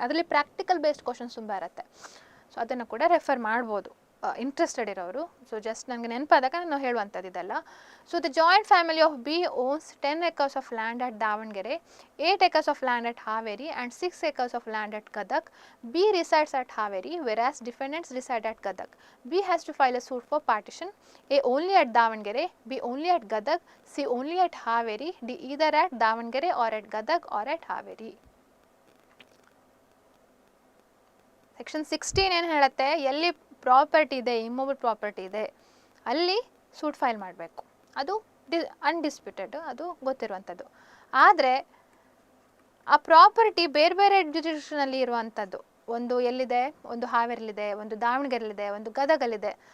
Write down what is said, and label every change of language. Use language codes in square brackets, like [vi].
[kn] ಅದರಲ್ಲಿ practical based questions ತುಂಬ ಇರುತ್ತೆ. ಸೊ ಅದನ್ನು ಕೂಡ ರೆಫರ್ ಮಾಡ್ಬೋದು ಇಂಟ್ರೆಸ್ಟೆಡ್ ಇರೋರು. ಸೊ ಜಸ್ಟ್ ನನಗೆ ನೆನಪಾದಾಗ ನಾನು ಹೇಳುವಂಥದ್ದು ಇದೆಲ್ಲ. [en] So the joint family of B owns 10 acres of land at Davangere, 8 acres of land at Haveri and 6 acres of land at Gadag. B resides at Haveri whereas defendants reside at Gadag. B has to file a suit for partition. A only at Davangere, B only at Gadag, C only at Haveri, D either at Davangere or at Gadag or at Haveri. [kn] Section 16 ಏನು ಹೇಳುತ್ತೆ, ಎಲ್ಲಿ property ಇದೆ, immovable property ಇದೆ, ಅಲ್ಲಿ suit file ಮಾಡಬೇಕು. ಅದು undisputed, ಅದು ಗೊತ್ತಿರುವಂಥದ್ದು. ಆದರೆ ಆ ಪ್ರಾಪರ್ಟಿ ಬೇರೆ ಬೇರೆ ಜುರಿಡಿಕ್ಷನಲ್ಲಿ ಇರುವಂಥದ್ದು, ಒಂದು ಎಲ್ಲಿದೆ, ಒಂದು ಹಾವೇರಿಲಿದೆ, ಒಂದು ದಾವಣಗೆರೆಲಿದೆ, ಒಂದು ಗದಗಲ್ಲಿದೆ.